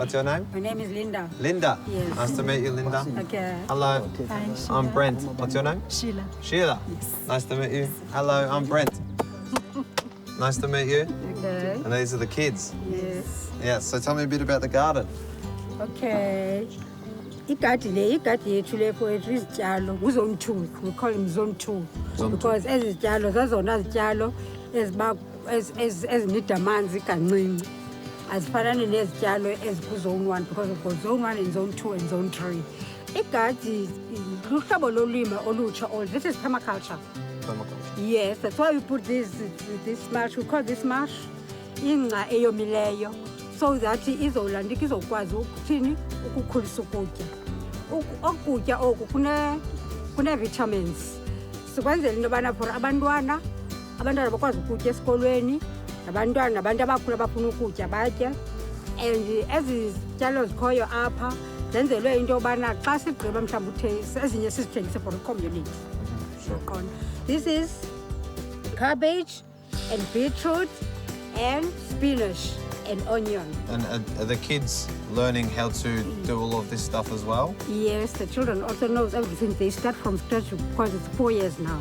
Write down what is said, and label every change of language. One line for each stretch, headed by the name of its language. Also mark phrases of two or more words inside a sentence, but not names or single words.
English: What's your name? My name is Linda. Linda. Yes. Nice to meet you, Linda. Okay. Hello. Hi, I'm Brent. What's your name? Sheila. Sheila. Yes. Nice to meet you. Hello, I'm Brent. Nice to meet you. Okay. And these are the kids. Yes. Yeah, so tell me a bit about the garden. Okay.
Xhosa: Igadi yethu le poetry izityalo zone 2.
English: We call him zone 2. Zone
Xhosa: because ezityalo zazona zityalo ezinida amanzi kancinci. Azifanani nezityalo ezikuzone 1
English: because we've got zone 1 and zone 2 and zone 3.
Xhosa: Igadi luhlobo lolima olutsha.
English: This is permaculture. Yes, that's why we put this mash. We call this mash
Xhosa: ingca eyomileyo,
English: so that
Xhosa: izolanda izokwazi ukuthini ukukhulisa ukutya. Ukutya oku kune vitamins. Sikwenzela into yobana for abantwana bakwazi ukutya esikolweni, nabantu abakhulu abafuna ukutya batye. And ezi zityalo zikhoyo apha zenzelwe into yobana xa sigqiba mhlawumbi ezinye sizithengise
English: for the community. This is cabbage and beetroot and spinach and onion. And are the kids learning how to do all of this stuff as well? Yes, the children also know everything. They start from scratch because it's 4 years now.